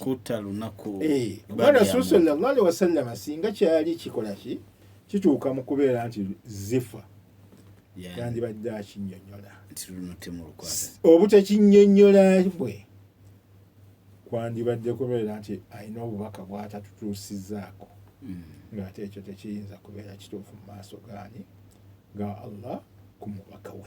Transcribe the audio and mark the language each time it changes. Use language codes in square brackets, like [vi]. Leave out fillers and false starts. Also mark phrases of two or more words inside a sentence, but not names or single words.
[lg] kuta lunaku kubanga Rasul [ar] صلى الله عليه وسلم [lg] singa kyali kikola ki kituuka mu kubeera nti zifa yandibadde akinnyonnyola nti luno temulukwata obutakinnyonnyola bwe kwandibadde kubeera nti alina obubaka bw'atatutuusizaako ng'ate ekyo tekiyinza kubeera kituufu mu maaso gaani ga Allah ku mubaka we.